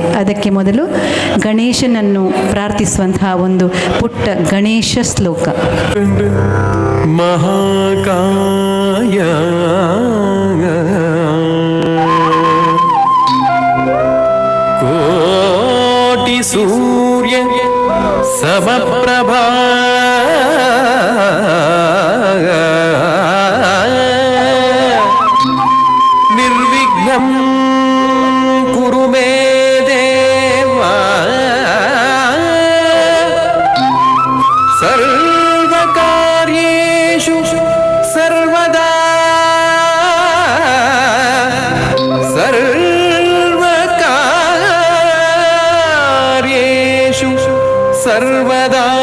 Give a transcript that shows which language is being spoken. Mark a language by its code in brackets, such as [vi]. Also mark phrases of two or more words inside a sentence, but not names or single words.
[kn] ಅದಕ್ಕೆ ಮೊದಲು ಗಣೇಶನನ್ನು ಪ್ರಾರ್ಥಿಸುವಂತಹ ಒಂದು ಪುಟ್ಟ ಗಣೇಶ ಶ್ಲೋಕ. [sa] ಮಹಾಕಾಯ ಕೋಟಿ ಸೂರ್ಯ ಸಮಪ್ರಭಾ ನಿರ್ವಿಘ್ನಂ ಕುರು ಮೇ ದೇವ ಸರ್ವಕಾರ್ಯೇಷು ಸರ್ವದಾ ಸರ್ವಕಾರ್ಯೇಷು ಸರ್ವದಾ